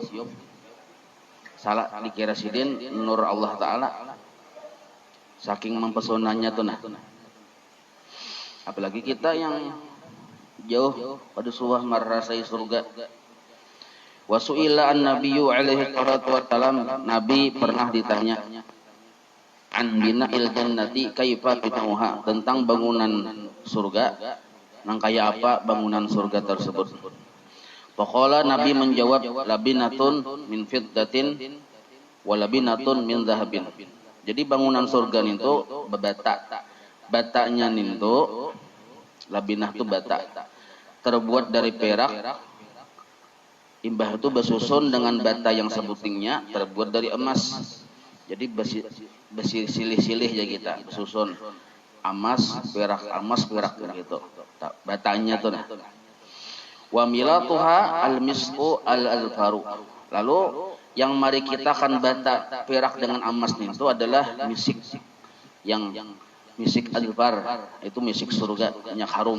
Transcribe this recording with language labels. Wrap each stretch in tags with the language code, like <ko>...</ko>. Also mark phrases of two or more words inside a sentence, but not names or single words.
<bjn>Salah dikira sidin nur Allah Ta'ala saking mempesonanya tuh nah. Apalagi kita yang jauh pada suah merasai surga.</bjn> <ar>وسئل النبي عليه الصلاة والسلام,</ar> <bjn>Nabi pernah ditanya</bjn> <ar>عن بناء الجنة كيف بناؤها,</ar> <bjn>tentang bangunan surga, nang kaya apa bangunan surga tersebut.</bjn> <ar>Faqala,</ar> <id>Nabi menjawab,</id> <ar>لبنة من فضة ولبنة من ذهب.</ar> <bjn>Jadi bangunan surga itu bebata. Batanya ninto, labinah itu bata, terbuat dari perak. Imbah itu bersusun dengan bata yang sebutingnya terbuat dari emas. Jadi besi silih-silih ya kita bersusun emas perak gitu. Batanya tuh nah.</bjn> <ar>وملاطها المسك الأذفر.</ar> <bjn>Lalu yang mari kita kan bata perak dengan emas itu adalah misik yang misik adfar, itu misik surga, minyak harum.</bjn>